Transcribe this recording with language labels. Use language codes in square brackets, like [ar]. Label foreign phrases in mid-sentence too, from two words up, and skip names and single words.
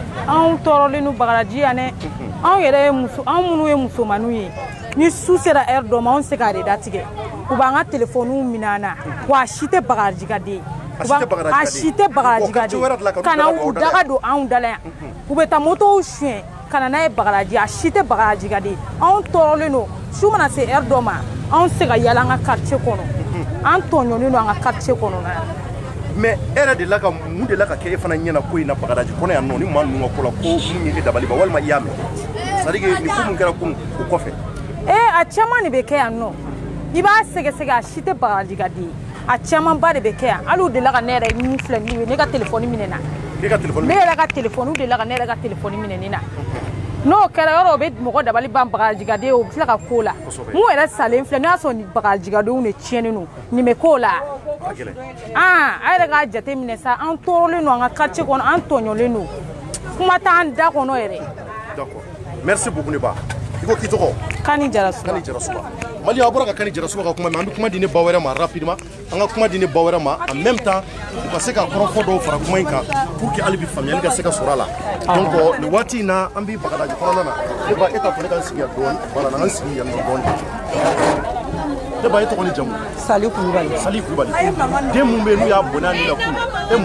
[bm] anw tɔɔrɔlen don Bagadaji yan dɛ anw yɛrɛ ye anw minnu ye musomaninw ye ni su sera heure dɔ ma anw se k'a de datigɛ u b'an ka telefoniw minɛ an na wa a si tɛ Bagadaji ka den a si tɛ Bagadaji ka den ka na u daga don anw da la yan u bɛ taa motow suɲɛ ka na n'a ye Bagadaji a si tɛ Bagadaji ka den anw tɔɔrɔlen don su mana se heure dɔ ma anw se ka yala an ka quartier kɔnɔ an tɔɲɔlen don an ka quartier kɔnɔ na mais e yɛrɛ de la ka mun de la ka kɛ e fana ɲɛna ko in na Bagadaji kɔnɔ yan nɔ ni maa ninnu ka ko la ko mun ye e dabali ban walima i y'a mɛn [fr] c'est à dire que [bm] nin ko mun kɛra kun o kɔfɛ a caman de bɛ kɛ yan nɔ i b'a sɛgɛsɛgɛ a si tɛ Bagadaji ka den a camanba de bɛ kɛ yan hali u de la ka ne yɛrɛ min filɛ nin ye ne ka telefɔni minɛ na ne yɛrɛ ka telefɔni de la ka ne yɛrɛ ka telefɔni minɛ nin na n'o kɛra yɔrɔ o bɛ mɔgɔ dabali ban Bagadaji ka den o bɛ tila ka ko la mun yɛrɛ salen filɛ n'o y'a sɔrɔ nin Bagadaji ka denw de tiɲɛnen don nin bɛ k'o la a yɛrɛ k'a jate minɛ sa an tɔɔrɔlen don an ka quartier kɔnɔ an tɔɲɔlen don kuma t'an da kɔnɔ yɛrɛ [fr] d'accord merci beaucoup [bm] ne ba i ko k'i tɔgɔ Kani Jarasuba Mali a bɔra ka Kani Jarasuba ka kuma mais an bɛ kuma di ne ba wɛrɛ ma rapidement an ka kuma di ne ba wɛrɛ ma [fr] en même temps [bm] u ka se ka kɔrɔfɔ dɔw fara kuma in kan [fr] pour que [bm] hali bi faamuyali ka se ka sɔrɔ a la donc nin waati in na an bɛ Bagadaji kɔnɔna na ne ba e t'a fɔ ne ka n sigi yan dɔɔni voilà na n sigi yan nɔ dɔɔni ne ba e tɔgɔ ni jamu Sali Kulubali den mun bɛ yen n'u y'a bɔnɛ ni la kun e mun